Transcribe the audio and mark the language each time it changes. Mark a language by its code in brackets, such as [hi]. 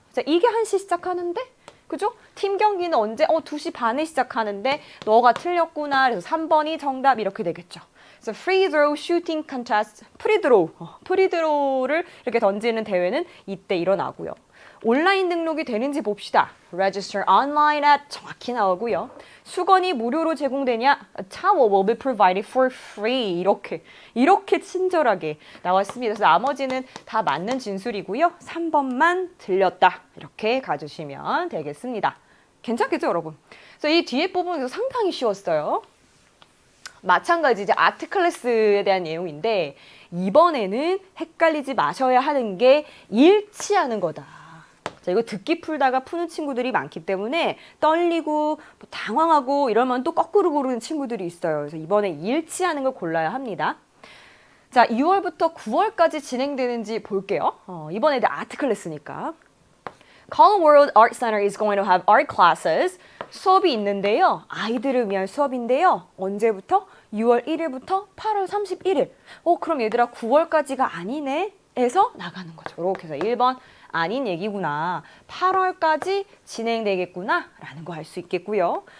[ko] 자, 이게 1시 시작하는데 그죠? 팀 경기는 언제? 2시 반에 시작하는데 너가 틀렸구나. 그래서 3번이 정답 이렇게 되겠죠. 그래서 free throw shooting contest, 프리드로우를 이렇게 던지는 대회는 이때 일어나고요. 온라인 등록이 되는지 봅시다. [en] Register online at 정확히 나오고요. [ko] 수건이 무료로 제공되냐? [en] A towel will be provided for free. [ko] 이렇게 친절하게 나왔습니다. 그래서 나머지는 다 맞는 진술이고요. 3번만 들렸다. 이렇게 가주시면 되겠습니다. 괜찮겠죠, 여러분? 그래서 이 뒤에 부분도 상당히 쉬웠어요. 마찬가지 이제 아트 클래스에 대한 내용인데 이번에는 헷갈리지 마셔야 하는 게 일치하는 거다. 자, 이거 듣기 풀다가 푸는 친구들이 많기 때문에 떨리고 당황하고 이러면 또 거꾸로 고르는 친구들이 있어요. 그래서 이번에 일치하는 걸 골라야 합니다. 자, 2월부터 9월까지 진행되는지 볼게요. 이번에 아트 클래스니까. [en] Color World Art Center is going to have art classes. [ko] 수업이 있는데요. 아이들을 위한 수업인데요. 언제부터? 6월 1일부터 8월 31일. 그럼 얘들아 9월까지가 아니네? 에서 나가는 거죠. 이렇게 해서 1번 아닌 얘기구나. 8월까지 진행되겠구나 라는 거 알 수 있겠고요.